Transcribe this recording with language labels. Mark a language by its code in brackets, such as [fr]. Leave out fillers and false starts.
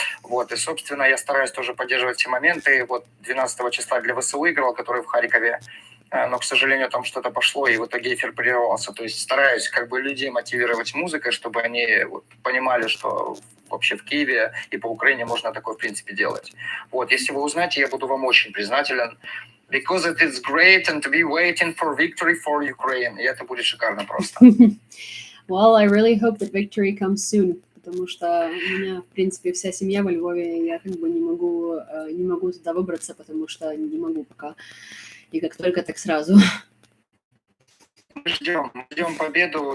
[ru] Вот, и, собственно, я стараюсь тоже поддерживать все моменты. Вот 12 числа для ВСУ играл, который в Харькове, но, к сожалению, там что-то пошло, и в итоге эфир прервался. То есть стараюсь как бы людей мотивировать музыкой, чтобы они вот понимали, что вообще в Киеве и по Украине можно такое, в принципе, делать. Вот, если вы узнаете, я буду вам очень признателен. [en] Because it is great and to be waiting for victory for Ukraine. [ru] И это будет шикарно просто. [en] Well, I really hope that victory comes soon, [ru] потому что у меня, в принципе, вся семья во Львове, и я как бы не могу туда выбраться, потому что не могу пока. И как только, так сразу. Мы ждем победу.